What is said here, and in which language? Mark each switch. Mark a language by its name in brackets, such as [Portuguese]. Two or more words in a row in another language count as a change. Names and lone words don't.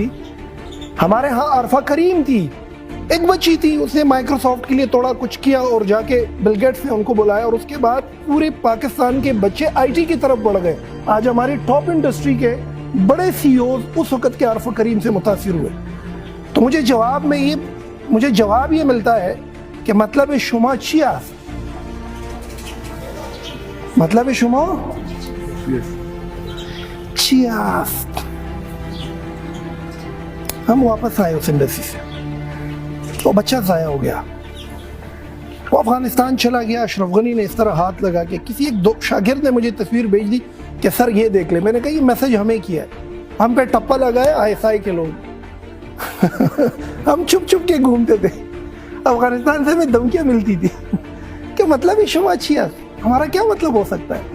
[Urdu] ہمارے ہاں عارفہ کریم تھی، ایک بچی تھی، اس نے مائکروسافٹ کے لیے تھوڑا کچھ کیا اور جا کے بل گیٹس نے ان کو بلایا، اور اس کے بعد پورے پاکستان کے بچے آئی ٹی کی طرف بڑھ گئے۔ آج ہماری ٹاپ انڈسٹری کے بڑے سی اوز اس وقت کے عارفہ کریم سے متاثر ہوئے۔ تو مجھے جواب یہ ملتا ہے کہ [Persian] مطلب شما چی است؟ مطلب شما چی است؟ [Urdu] ہم واپس آئے اس ایمبیسی سے، وہ بچہ ضائع ہو گیا، وہ افغانستان چلا گیا۔ اشرف غنی نے اس طرح ہاتھ لگا کہ کسی ایک شاگرد نے مجھے تصویر بھیج دی کہ سر یہ دیکھ لے۔ میں نے کہا یہ میسج ہمیں کیا ہے، ہم پہ ٹپا لگا ہے ISI کے لوگ، ہم چھپ چھپ کے گھومتے تھے, افغانستان سے ہمیں دھمکیاں ملتی تھی کہ [Persian] مطلب شماچیات [Urdu] ہمارا کیا مطلب ہو سکتا ہے؟